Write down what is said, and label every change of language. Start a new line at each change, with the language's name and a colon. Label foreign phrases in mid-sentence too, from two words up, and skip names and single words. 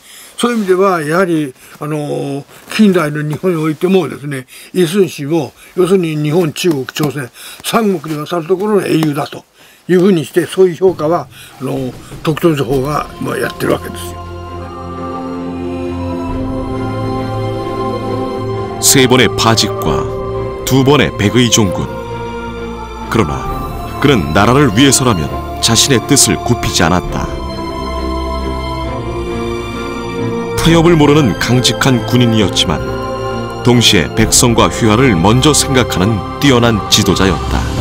Japanese: そういう意味ではやはり近代の日本においてもですね、イ・スンシも要するに日本、中国、朝鮮三国にわたるところの英雄だというふうにして、そういう評価は徳東法がやってるわけですよ。
Korean: 3번의 파직과 2번의 백의 종군. 그러나 그는 나라를 위해서라면 자신의 뜻을 굽히지 않았다. 타협을 모르는 강직한 군인이었지만 동시에 백성과 휘하를 먼저 생각하는 뛰어난 지도자였다.